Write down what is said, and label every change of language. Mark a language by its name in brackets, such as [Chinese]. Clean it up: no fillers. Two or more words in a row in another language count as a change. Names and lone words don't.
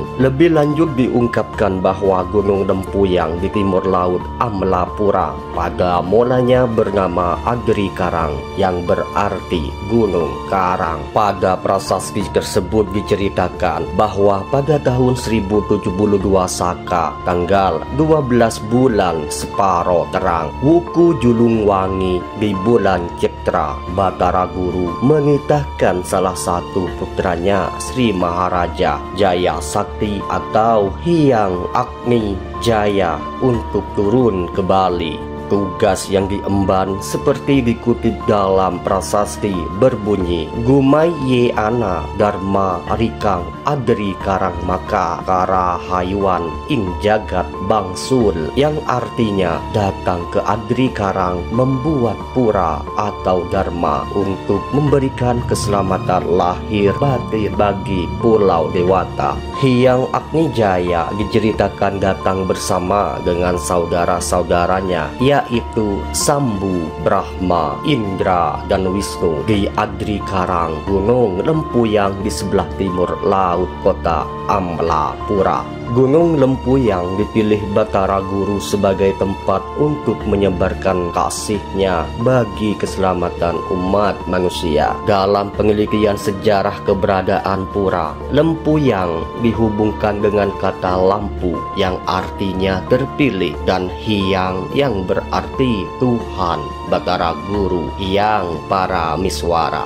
[Indonesian] Lebih lanjut diungkapkan bahwa Gunung Lempuyang di timur laut Amlapura pada mulanya bernama Agri Karang yang berarti Gunung Karang. Pada prasasti tersebut diceritakan bahwa pada tahun 1072 Saka, tanggal 12 bulan Separo Terang, Wuku Julung Wangi, di bulan Citra, Batara Guru menitahkan salah satu putranya, Sri Maharaja Jaya Sakti atau Hyang Agni Jaya, untuk turun ke Bali. Tugas yang diemban seperti dikutip dalam prasasti berbunyi, [Kawi] Gumai ye ana dharma rikang adri karang maka kara hayuan ing jagat bangsul, [Indonesian] yang artinya datang ke Adri Karang membuat pura atau dharma untuk memberikan keselamatan lahir batin bagi Pulau Dewata. Hyang Agni Jaya diceritakan datang bersama dengan saudara-saudaranya, yaitu Sambu, Brahma, Indra, dan Wisnu di Adri Karang, Gunung Lempuyang di sebelah timur laut kota Amlapura. Gunung Lempuyang dipilih Batara Guru sebagai tempat untuk menyebarkan kasihnya bagi keselamatan umat manusia. Dalam penelitian sejarah keberadaan Pura Lempuyang dihubungkan dengan kata lampu yang artinya terpilih, dan Hyang yang berarti Tuhan, Batara Guru yang para miswara.